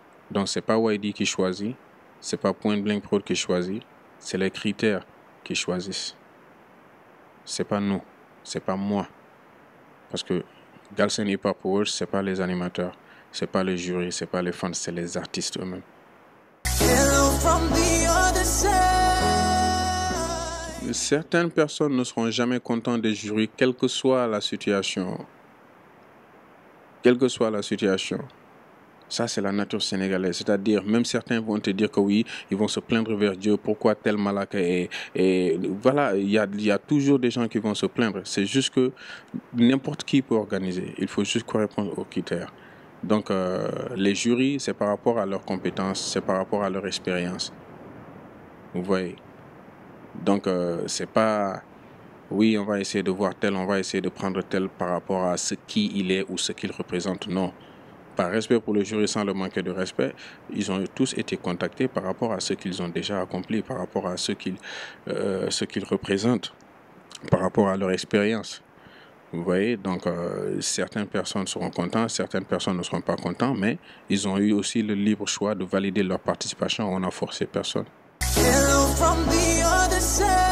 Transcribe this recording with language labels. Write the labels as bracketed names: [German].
[French] Donc c'est pas YD qui choisit, c'est pas Point Blank Prod qui choisit, c'est les critères qui choisissent. C'est pas nous, c'est pas moi. Parce que Galsen Hip Hop Awards, c'est pas les animateurs, c'est pas les jurys, c'est pas les fans, c'est les artistes eux-mêmes. [English] Hello from the other side. [French] Certaines personnes ne seront jamais contentes des jurys, quelle que soit la situation. Quelle que soit la situation. Ça, c'est la nature sénégalaise. C'est-à-dire, même certains vont te dire que oui, ils vont se plaindre vers Dieu. Pourquoi tel malaka et voilà, il y a toujours des gens qui vont se plaindre. C'est juste que n'importe qui peut organiser. Il faut juste correspondre aux critères. Donc, les jurys, c'est par rapport à leurs compétences, c'est par rapport à leur expérience. Vous voyez. Donc, c'est pas... Oui, on va essayer de voir tel, on va essayer de prendre tel par rapport à ce qui il est ou ce qu'il représente. Non. par respect pour le jury, sans le manquer de respect, ils ont tous été contactés par rapport à ce qu'ils ont déjà accompli, par rapport à ce qu'ils représentent, par rapport à leur expérience. Vous voyez, donc certaines personnes seront contentes, certaines personnes ne seront pas contentes, mais ils ont eu aussi le libre choix de valider leur participation. On n'a forcé personne. [English] Hello from the other side.